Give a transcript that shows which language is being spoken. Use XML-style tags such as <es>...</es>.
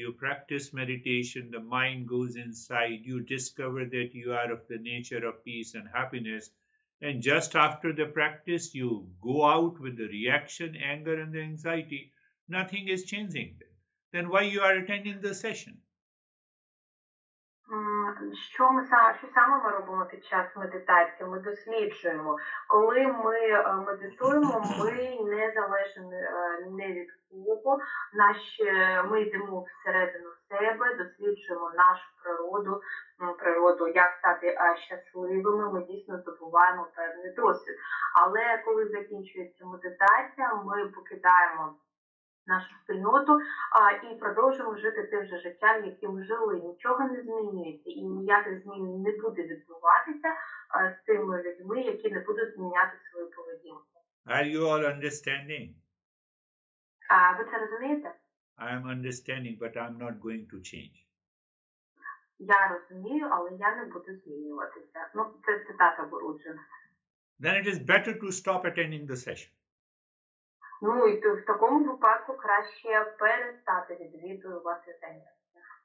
<en>You practice meditation, the mind goes inside, you discover that you are of the nature of peace and happiness, and just after the practice you go out with the reaction, anger and the anxiety. Nothing is changing. Then why you are attending the session?</en> <uk>Що саме ми робимо під час медитації? Ми досліджуємо. Коли ми медитуємо, ми не залежимо не від кого. Ми йдемо всередину себе, досліджуємо нашу природу, як стати щасливими, ми дійсно здобуваємо певний досвід. Але коли закінчується медитація, ми покидаємо нашу спільноту і продовжуємо жити тим же життям, яким жили. Нічого не змінюється і ніяких змін не буде відбуватися з тими людьми, які не будуть зміняти свою поведінку.</uk> <en>Are you all understanding?</en> <uk>Ви це розумієте?</uk> <en>I am understanding, but I'm not going to change.</en> <uk>Я розумію, але я не буду змінюватися. Це цитата Гуру-джи.</uk> <en>Then it is better to stop attending the session.</en> <uk>І в такому випадку краще перестати відвідувати заняття.</uk>